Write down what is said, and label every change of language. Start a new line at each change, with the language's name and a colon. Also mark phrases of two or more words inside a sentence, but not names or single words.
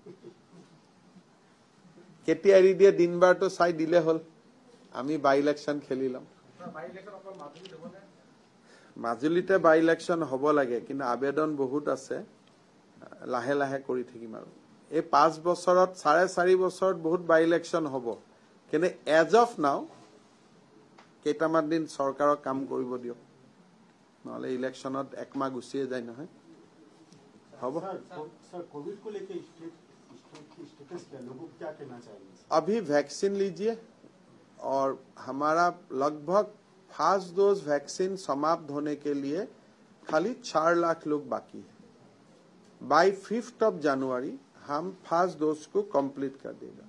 Assamese: কেতিয়া এৰি দিয়ে দিনবাৰটো চাই দিলে হল আমি
English: by election
Assamese: খেলি লম মাজুলীতে
English: by election
Assamese: হ'ব লাগে, কিন্তু আবেদন বহুত আছে, লাহে লাহে কৰি থাকিম আৰু এই 5 বছৰত 4.5 বছৰত বহুত
English: by election
Assamese: হ'ব, কিন্তু
English: as of now
Assamese: কেইটামান দিন চৰকাৰক কাম কৰিব দিয়ক, নহলে ইলেকশ্যনত একমাহ গুচিয়ে যায় নহয়। হ'ব
Hindi: सर कोविड को लेकर स्टेटस क्या, लोगों को क्या कहना चाहेंगे? अभी वैक्सीन लीजिए और हमारा लगभग
English: first dose vaccine
Hindi: समाप्त होने के लिए खाली 4 लाख लोग बाकी है।
English: by 5th of
Hindi: जनवरी हम
English: first dose
Hindi: को कंप्लीट कर देगा।